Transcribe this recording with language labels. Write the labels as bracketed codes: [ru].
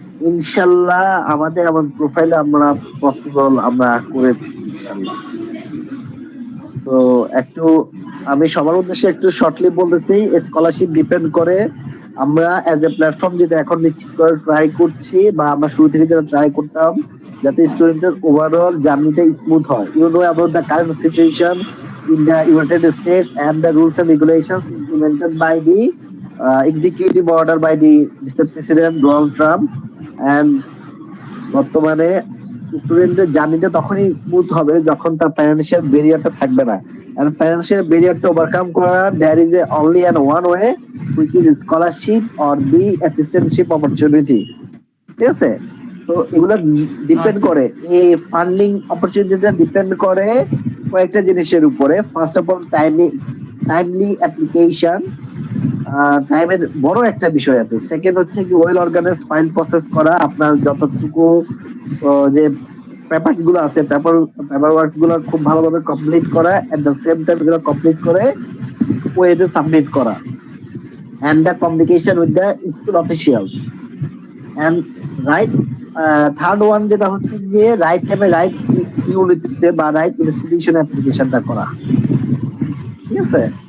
[bn] ইনশাল্লাহ আমাদের আমার প্রোফাইলে আমরা পসিবল আমরা করেছি ইনশাল্লাহ। তো একটু আমি সবার উদ্দেশ্যে একটু শর্টলি বলতেছি, স্কলারশিপ ডিপেন্ড করে আমরা [en] as a platform [bn] যেটা এখন নিশ্চিত করে ট্রাই করছি, বা আমরা শুরু থেকে যেটা ট্রাই করতাম, যাতে স্টুডেন্টের ওভারঅল জার্নিটা স্মুথ হয়। [en] You know about the current situation in the United States and the rules and regulations implemented by the executive order by the Mr. President Donald Trump, and [bn] বর্তমানে স্টুডেন্টের জার্নিটা তখনই স্মুথ হবে যখন তার ফাইন্যান্সিয়াল ব্যারিয়ারটা থাকবে না। [en] And financial ব্যারিয়ারটা overcome করার there is a only and one way, which is scholarship or the assistantship opportunity. [bn] ঠিক আছে? তো এগুলো ডিপেন্ড করে, এই ফান্ডিং অপরচুনিটিটা ডিপেন্ড করে কয়েকটা জিনিসের উপরে। [en] first of all timely application, [bn] টাইমের বড় একটা বিষয় আছে। সেকেন্ড হচ্ছে কি ওয়েল অর্গানাইজড ফাইল প্রসেস করা, আপনার যতটুকু যে পেপারস গুলো আছে, পেপার ওয়ার্কস গুলো খুব ভালোভাবে কমপ্লিট করা, [en] at the same time [bn] এগুলো কমপ্লিট করে ওয়েতে সাবমিট করা, [en] and the communication with the school officials, [bn] and right third one যেটা হচ্ছে গিয়ে রাইট টাইমে রাইট ইউনিটিতে বা রাইট ইনস্টিটিউশন অ্যাপ্লিকেশনটা করা। ঠিক আছে?